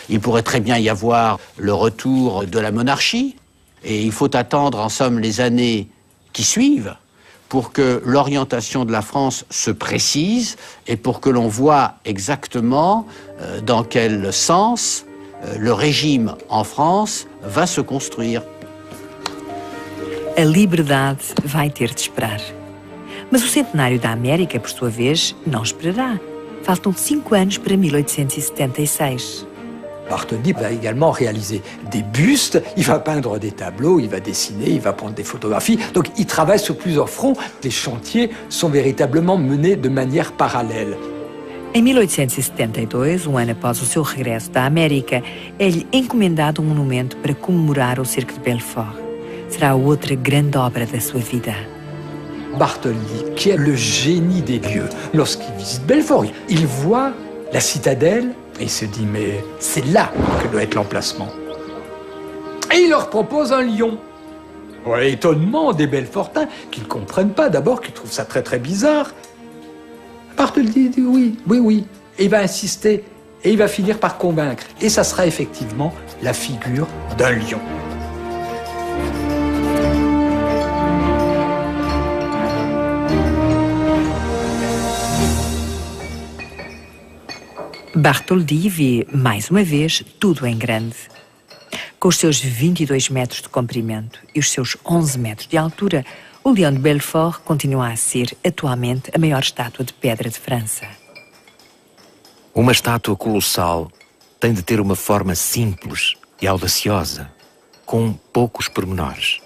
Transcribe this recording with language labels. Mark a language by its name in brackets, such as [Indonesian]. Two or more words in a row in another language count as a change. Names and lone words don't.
[French] Il pourrait très bien y avoir le retour de la monarchie. Et il faut attendre en somme les années qui suivent pour que l'orientation de la France se précise et pour que l'on voit exactement dans quel sens le régime en France va se construire. [Portuguese] A liberdade vai ter de esperar. Mas o centenário da América, por sua vez, não esperará. Faltam 5 anos para 1876. [French] Bartholdi va également réaliser des bustes, il va peindre des tableaux, il va dessiner, il va prendre des photographies. Donc il travaille sur plusieurs fronts. Les chantiers sont véritablement menés de manière parallèle. [Portuguese] Em 1872, um ano após o seu regresso da América, é-lhe encomendado um monumento para comemorar o Cerco de Belfort. Será outra grande obra da sua vida. [French] Bartholdi, qui est le génie des lieux, lorsqu'il visite Belfort, il voit la citadelle et il se dit mais c'est là que doit être l'emplacement. Et il leur propose un lion. Ouais, étonnement des Belfortins qui ne comprennent pas d'abord, qui trouvent ça très très bizarre. Bartholdi dit oui, oui, oui. Et il va insister et il va finir par convaincre. Et ça sera effectivement la figure d'un lion. [Portuguese] Bartholdi vê, mais uma vez, tudo em grande. Com os seus 22 metros de comprimento e os seus 11 metros de altura, o Leão de Belfort continua a ser, atualmente, a maior estátua de pedra de França. Uma estátua colossal tem de ter uma forma simples e audaciosa, com poucos pormenores.